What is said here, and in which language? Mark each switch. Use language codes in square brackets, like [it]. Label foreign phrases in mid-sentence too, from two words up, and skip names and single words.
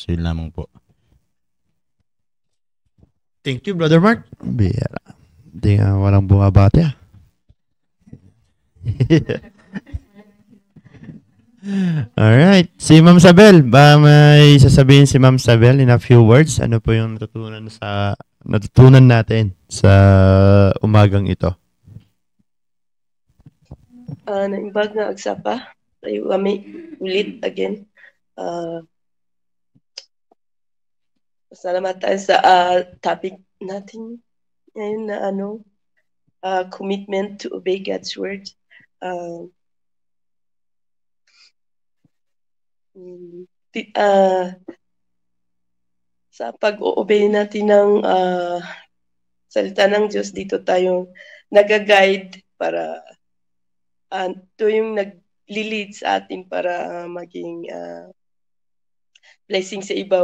[tl] Yun lamang po. [en] Thank you, Brother Mark. Biyara. [tl] Hindi nga walang bumabati ah. Alright. Si Ma'am Sabel, ba may sasabihin si Ma'am Sabel [en] in a few words? [tl] Ano po yung natutunan natin sa umagang ito? [ilo] Naimbag nga agsapa. [tl] Tayo kami ulit again. Salamat tayo sa topic natin ngayon na [en] commitment to obey God's word. [tl] Sa pag-o-obey natin ng salita ng Diyos, dito tayo nag-guide para ito yung nag-lead sa atin para maging blessing sa iba.